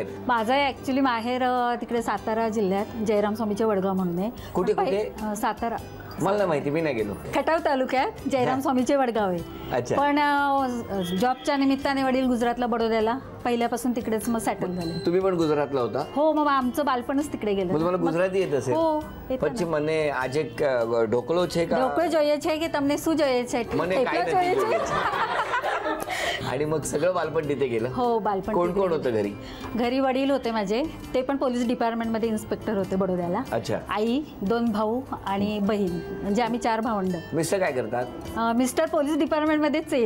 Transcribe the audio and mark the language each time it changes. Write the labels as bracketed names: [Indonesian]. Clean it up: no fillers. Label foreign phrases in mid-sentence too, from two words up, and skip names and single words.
[Marathi] माझं ॲक्च्युली माहेर तिकडे सातारा जिल्ह्यात जयराम स्वामीचे वडगाव म्हणून आहे. कुठे कुठे? सातारा. मला नाही माहिती, मी नाही गेलो. खटाव तालुक्यात जयराम स्वामीचे वडगाव आहे. अच्छा. पण जॉबच्या निमित्ताने वडील गुजरातला बडोद्याला पहिल्यापासून तिकडेच मग सेटल झाले. तुम्ही पण गुजरातला होता? हो. मग आमचं बालपणच तिकडे गेलं. तुम्हाला गुजराती येत असेल? हो. [Gujarati] પછી મને આજે ઢોકળો છે કે ઢોકળો જોઈએ છે કે તમને શું જોઈએ છે? મને થેપલા [Marathi] काय [Gujarati] જોઈએ [Marathi] नाही [Gujarati] છે? [Marathi] आणि मग सगळं बालपण तिथे गेलं? हो. बालपण कोण तिकडे कोण गेलं. होतं घरी? घरी वडील होते माझे. ते पण [English] police departmentमध्ये [Marathi] इन्स्पेक्टर होते बडोद्याला. अच्छा. आई, 2 भाऊ आणि बहीण म्हणजे आम्ही 4 भावंड. मिस्टर काय करतात? मिस्टर [English] police departmentमध्येच [Marathi] आहे.